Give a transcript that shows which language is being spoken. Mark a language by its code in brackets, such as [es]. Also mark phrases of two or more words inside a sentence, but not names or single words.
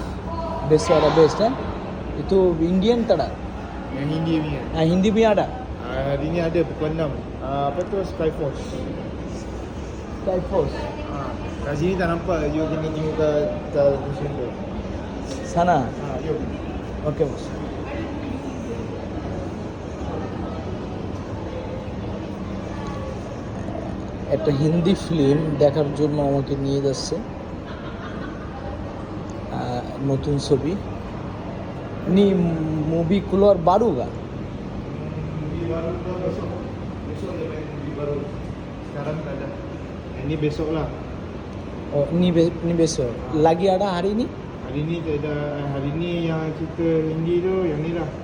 [ms] Besok ada best kan? Itu Indian tak ada? Yang Hindi punya. Hindi punya ada? Hari ni ada pukul 6. Apa tu Skyforce. Skyforce. Kat sini tak nampak, you kena tengok kat museum tu. Sana? Jom. Okay bos. [bn] একটা হিন্দি ফিল্ম দেখার জন্য আমাকে নিয়ে যাচ্ছে। নতুন ছবি নি মুভি [ms] keluar baru kah? Movie baru tu besok. Besok dia main movie baru. Sekarang tak ada. Ini besok lah. Oh, ini besok. Lagi ada hari ini? Hari ni tak ada. Hari ni yang cerita Hindi tu, yang ni lah.